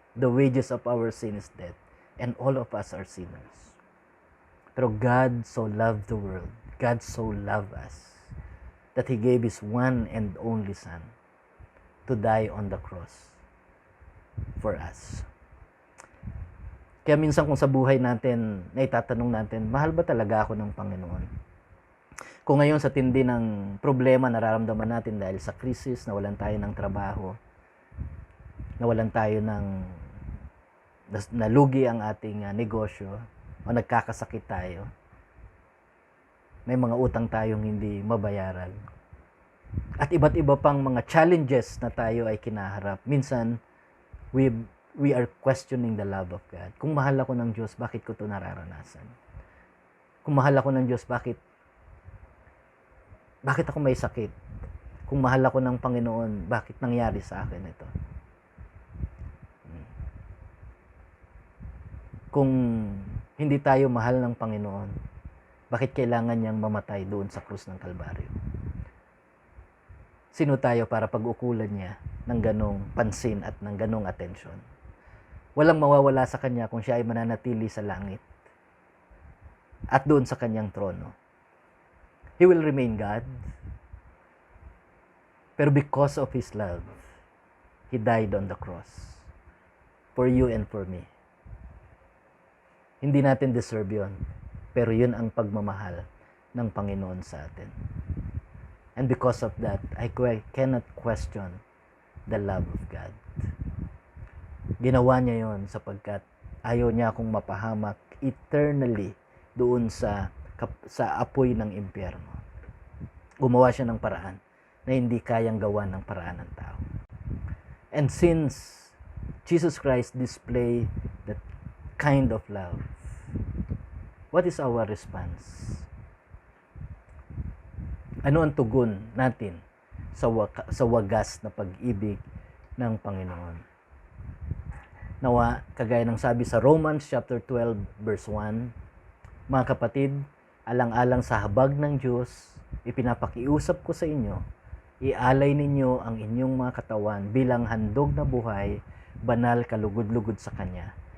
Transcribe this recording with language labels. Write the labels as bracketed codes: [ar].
[en] The wages of our sin is death, and all of us are sinners. Pero God so loved the world, God so loved us, that He gave His one and only Son to die on the cross for us. [tl] Kaya minsan kung sa buhay natin, naitatanong natin, mahal ba talaga ako ng Panginoon? Kung ngayon sa tindi ng problema nararamdaman natin dahil sa krisis, nawalan tayo ng trabaho, nawalan tayo ng nalugi ang ating negosyo, o nagkakasakit tayo, may mga utang tayong hindi mabayaran, at iba't iba pang mga challenges na tayo ay kinaharap. [en] Minsan, we are questioning the love of God. [tl] Kung mahal ako ng Diyos, bakit ko ito nararanasan? Kung mahal ako ng Diyos, bakit ako may sakit? Kung mahal ako ng Panginoon, bakit nangyari sa akin ito? Kung hindi tayo mahal ng Panginoon, bakit kailangan niyang mamatay doon sa krus ng Kalbaryo? Sino tayo para pag-ukulan niya ng ganong pansin at ng ganong atensyon? Walang mawawala sa Kanya kung siya ay mananatili sa langit at doon sa Kanyang trono. [en] He will remain God. Pero because of His love, He died on the cross for you and for me. [tl] Hindi natin deserve yun, pero yun ang pagmamahal ng Panginoon sa atin. [en] And because of that, I cannot question the love of God. [tl] Ginawa niya yon sapagkat ayaw niya akong mapahamak eternally doon sa apoy ng impyerno. Gumawa siya ng paraan na hindi kayang gawa ng paraan ng tao. [en] And since Jesus Christ displayed that kind of love, what is our response? [tl] Ano ang tugon natin sa wagas na pag-ibig ng Panginoon? Nawa, kagaya ng sabi sa Romans chapter 12 verse 1, mga kapatid, alang-alang sa habag ng Diyos, ipinapakiusap ko sa inyo, ialay ninyo ang inyong mga katawan bilang handog na buhay, banal, kalugod-lugod sa Kanya.